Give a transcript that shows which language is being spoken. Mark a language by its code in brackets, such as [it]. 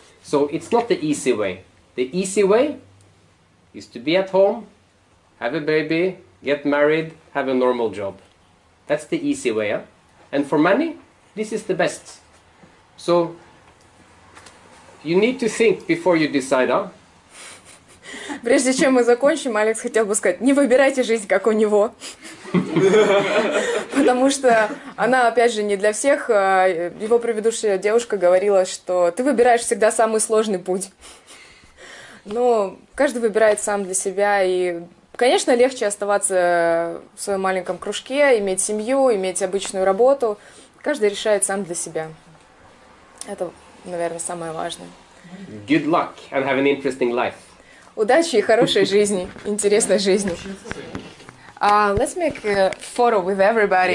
[en] So it's not the easy way. The easy way is to be at home, have a baby, get married, have a normal job. That's the easy way. Huh? And for many, this is the best. So you need to think before you decide. Huh? [ru] Прежде чем мы закончим, Алекс хотел бы сказать, не выбирайте жизнь, как у него. Потому что она, опять же, не для всех. Его предыдущая девушка говорила, что ты выбираешь всегда самый сложный путь. Но каждый выбирает сам для себя. И, конечно, легче оставаться в своем маленьком кружке, иметь семью, иметь обычную работу. Каждый решает сам для себя. Это, наверное, самое важное. [en] Good luck and have an interesting life. [ru] Удачи и хорошей жизни, интересной жизни. [en] Let's make a photo with everybody.